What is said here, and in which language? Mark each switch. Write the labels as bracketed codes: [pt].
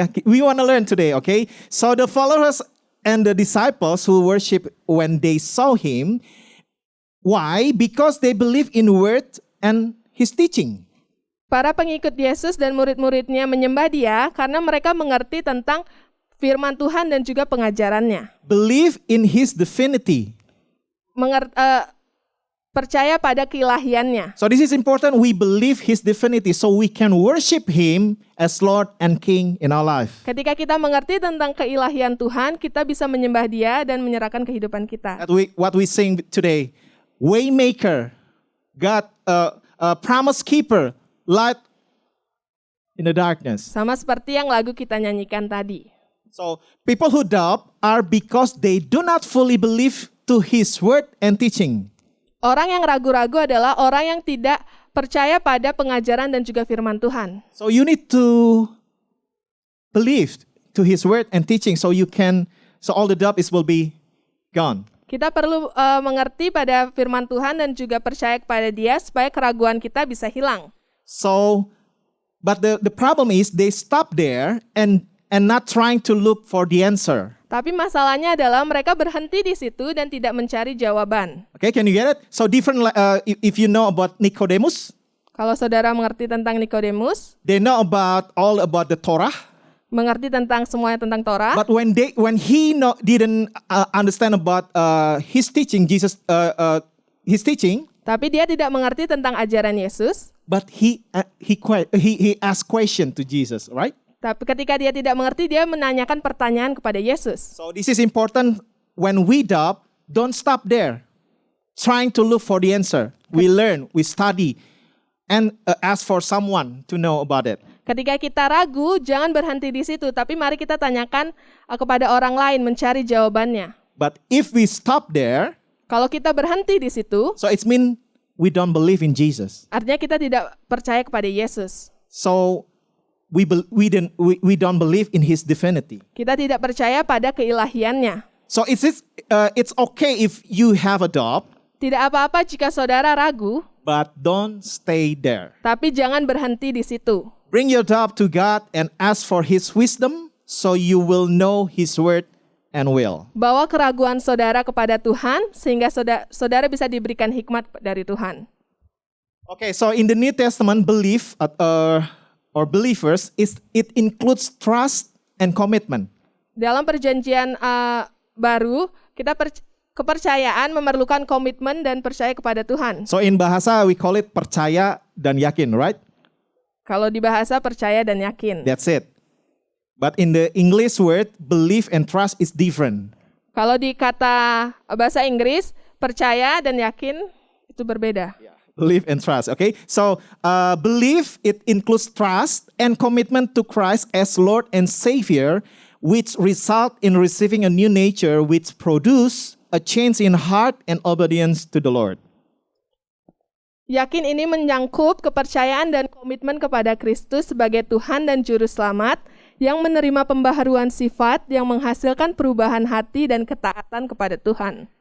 [en] We want to learn today, okay? So the followers and the disciples who worship when they saw him, why? Because they believe in word and his teaching. [id] Para pengikut Yesus dan murid-muridnya menyembah dia karena mereka mengerti tentang firman Tuhan dan juga pengajarannya. [en] Believe in his divinity. [id] Percaya pada keilahiannya. [en] So this is important. We believe his divinity so we can worship him as Lord and King in our life. [id] Ketika kita mengerti tentang keilahian Tuhan, kita bisa menyembah dia dan menyerahkan kehidupan kita. [en] What we sing today, Waymaker, God, Promise Keeper, light in the darkness. [id] Sama seperti yang lagu kita nyanyikan tadi. [en] So people who doubt are because they do not fully believe to his word and teaching. [id] Orang yang ragu-ragu adalah orang yang tidak percaya pada pengajaran dan juga firman Tuhan. [en] So you need to believe to his word and teaching so all the doubt will be gone. [id] Kita perlu mengerti pada firman Tuhan dan juga percaya kepada dia supaya keraguan kita bisa hilang. [en] So, but the problem is they stop there and not trying to look for the answer. [id] Tapi masalahnya adalah mereka berhenti di situ dan tidak mencari jawaban. [en] Okay, can you get it? So different. If you know about Nicodemus, [id] kalau saudara mengerti tentang Nikodemus, [en] they know all about the Torah. [id] Mengerti tentang semuanya tentang Torah. [en] But when he didn't understand about his teaching, Jesus, his teaching. [id] Tapi dia tidak mengerti tentang ajaran Yesus. [en] But he asked question to Jesus, right? [id] Tapi ketika dia tidak mengerti, dia menanyakan pertanyaan kepada Yesus. [en] So this is important. When we doubt, don't stop there, trying to look for the answer. We learn, we study, and ask for someone to know about it. [id] Ketika kita ragu, jangan berhenti di situ, tapi mari kita tanyakan kepada orang lain, mencari jawabannya. [en] But if we stop there, [id] kalau kita berhenti di situ, [en] so it means we don't believe in Jesus. [id] Artinya kita tidak percaya kepada Yesus. [en] So we don't believe in his divinity. [id] Kita tidak percaya pada keilahiannya. [en] So it's okay if you have a doubt, [id] Tidak apa-apa jika saudara ragu, [en] but don't stay there. [id] tapi jangan berhenti di situ. [en] Bring your doubt to God and ask for his wisdom so you will know his word and will. [id] Bawa keraguan saudara kepada Tuhan sehingga saudara bisa diberikan hikmat dari Tuhan. [en] Okay, so in the New Testament, belief or believers it includes trust and commitment. [id] Dalam perjanjian baru, kepercayaan memerlukan komitmen dan percaya kepada Tuhan. [en] So in bahasa we call it [id] percaya dan yakin, [en] right? [id] Kalau di bahasa percaya dan yakin. [en] That's it. But in the English word, belief and trust is different. Kalau di kata bahasa Inggris, percaya dan yakin itu berbeda. Belief and trust, okay? So belief, it includes trust and commitment to Christ as Lord and Savior, which result in receiving a new nature which produce a change in heart and obedience to the Lord. [id] Yakin ini menyangkut kepercayaan dan komitmen kepada Kristus sebagai Tuhan dan Juru Selamat yang menerima pembaharuan sifat yang menghasilkan perubahan hati dan ketaatan kepada Tuhan.